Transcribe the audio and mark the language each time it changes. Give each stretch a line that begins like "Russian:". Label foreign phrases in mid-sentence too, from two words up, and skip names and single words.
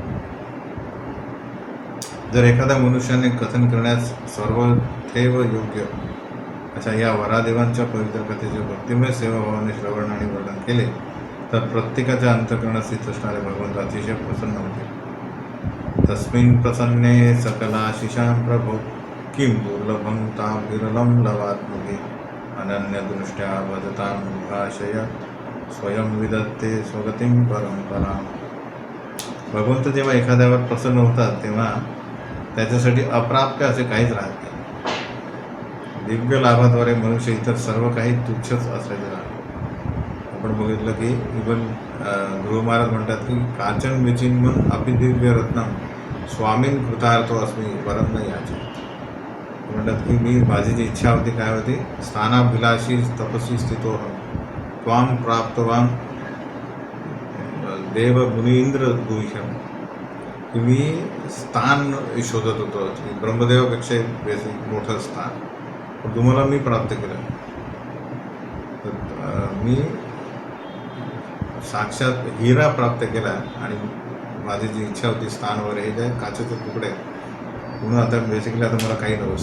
Marathi: जर एखाद्या मनुष्याने कथन करण्यास सर्वथैव योग्य अशा या वरादेवांच्या पवित्र कथेचे भक्तिमय सेवाभावाने श्रवण आणि वर्णन केले तर प्रत्येकाच्या अंतःकरणात स्थित असणारे भगवंत अतिशय प्रसन्न होते.
Sanskrit: तस्मिन् प्रसन्ने सकलाशिषां प्रभो किं दुर्लभं तां विरलं लवात्मगे अनन्यदृष्ट्या वदतां भाषय स्वयं विदत्ते स्वगतिं परंपरा.
Marathi: भगवंत जेव्हा एखाद्यावर प्रसन्न होतात तेव्हा त्याच्यासाठी अप्राप्य असे काहीच राहत नाही. दिव्य लाभाद्वारे मनुष्य इतर सर्व काही तुच्छच असायचे राहते. आपण बघितलं की इवन ध्रुव महाराज म्हणतात की
Sanskrit: काचन विचिन्मन अपि दिव्य रत्नम स्वामीन कृतार्थो अस्मी वरम
Marathi: नाही याचे. म्हणतात की माझी जी इच्छा होती काय होती,
Sanskrit: स्थानाभिलाषी तपसी स्थितो त्वाम प्राप्तवान देव मुनींद्र गुह्यम.
Marathi: की मी स्थान शोधत होतो, ब्रह्मदेवापेक्षा बेसिक मोठं स्थान, पण तुम्हाला मी प्राप्त केलं. मी साक्षात हिरा प्राप्त केला आणि माझी जी इच्छा होती स्थान वगैरे हे जे काचेचे तुकडे, म्हणून आता बेसिकली आता मला काही नको.